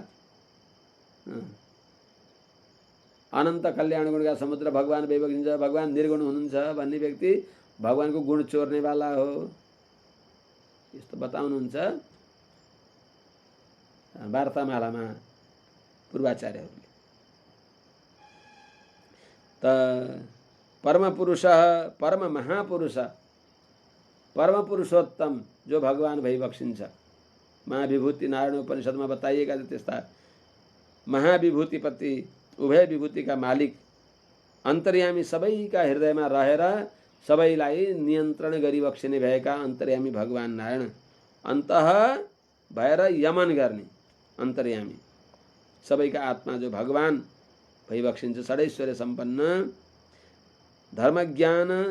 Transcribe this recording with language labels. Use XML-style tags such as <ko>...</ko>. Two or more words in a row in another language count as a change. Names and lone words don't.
<ne>अनंत कल्याण गुणका समुद्र भगवान भइबक्सिन्छ भगवान निर्गुण हुनुहुन्छ भन्ने व्यक्ति भगवानको गुण चोर्ने वाला हो यस्तो बताउनुहुन्छ वार्तामालामा पूर्वाचार्यहरूले। त परम पुरुष परम महापुरुष परम पुरुषोत्तम जो भगवान भइबक्सिन्छ महाविभूति नारायण उपनिषद में बताइएका त्यस्ता महाविभूतिपति उभय विभूति का मालिक अंतर्यामी सबैका हृदयमा रहेर सबैलाई नियन्त्रण गरिबक्सिने भएका अंतर्यामी भगवान नारायण अन्तः भएर यमन गर्ने अंतर्यामी सबैका आत्मा जो भगवान भइबक्सिन्छ षडैश्वर्य सम्पन्न धर्म ज्ञान</ne>